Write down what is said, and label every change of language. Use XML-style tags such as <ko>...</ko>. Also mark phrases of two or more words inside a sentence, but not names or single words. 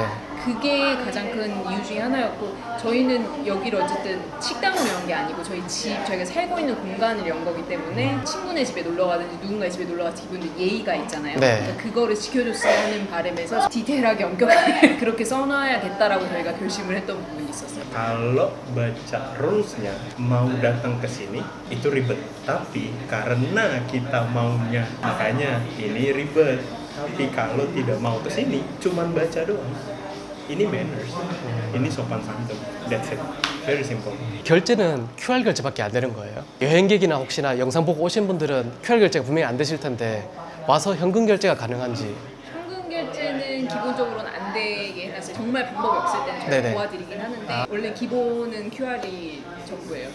<ko>그게 가장 큰 이유 중에 하나였고 저희는 여기를 어쨌든 식당으로 연 게 아니고 저희가 살고 있는 공간을 연 거기 때문에 친구네 집에 놀러 가든지 누군가의 집에 놀러 가서 기본적으로 예의가 있잖아요. 네. 그러니까 그거를 지켜줬어야 하는 바람에서 디테일하게 엄격하게 그렇게 써놔야겠다라고 저희가 결심을 했던 부분이 있었어요.</ko> <id>Kalau baca rulesnya mau datang ke sini itu ribet, tapi karena kita maunya makanya ini ribet. Tapi kalau tidak mau ke sini cuman baca doang. ini manners, ini sopan santun.</id> <en>That's it. Very simple.</en> <ko>결제는 QR 결제밖에 안 되는 거예요? 여행객이나 혹시나 영상 보고 오신 분들은 QR 결제가 분명히 안 되실 텐데 와서 현금 결제가 가능한지. 현금 결제는 기본적으로는 안 되게 해놨어요. 정말 방법이 없을 때는 저희가 네네. 도와드리긴 하는데 원래 기본은 QR이 전부예요.</ko>